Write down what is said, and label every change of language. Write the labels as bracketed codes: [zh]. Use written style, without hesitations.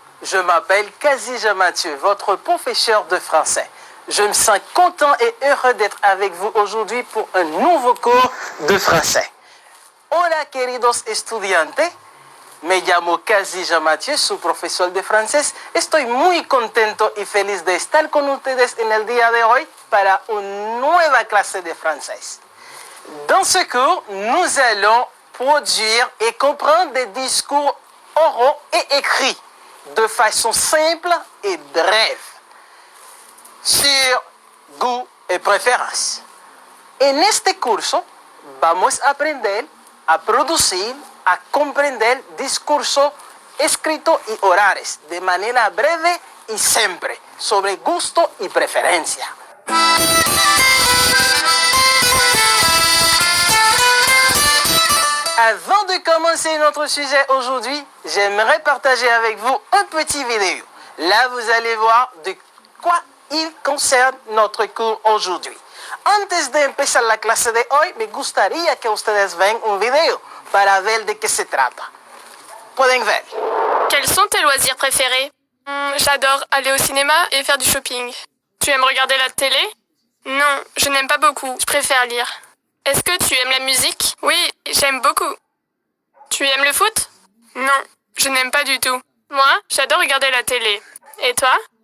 [fr] Je m'appelle Kazija Mathieu, votre professeur de français. Je me sens content et heureux d'être avec vous aujourd'hui pour un nouveau cours de français. [es] Hola, queridos estudiantes. Me llamo Kazija Mathieu, su profesor de francés. Estoy muy contento y feliz de estar con ustedes en el día de hoy para una nueva clase de francés. [fr] Dans ce cours, nous allons produire et comprendre des discours oraux et écrits de façon simple et brève sur goût [es] y preferencias. En este curso vamos a aprender a producir, a comprender discursos escritos y orales de manera breve y simple sobre gusto y preferencia. [fr] Avant de commencer notre sujet aujourd'hui, j'aimerais partager avec vous un petit vidéo. Là, vous allez voir de quoi il concerne notre cours aujourd'hui. [es] Antes de empezar la clase de hoy, me gustaría que ustedes vean un video para ver de qué se trata. Pueden ver. [fr] Quels sont tes loisirs préférés? J'adore aller au cinéma et faire du shopping. Tu aimes regarder la télé? Non, je n'aime pas beaucoup. Je préfère lire. Est-ce que tu aimes la musique? Oui, j'aime beaucoup. Tu aimes le foot? Non, je n'aime pas du tout. Moi, j'adore regarder la télé. Et toi?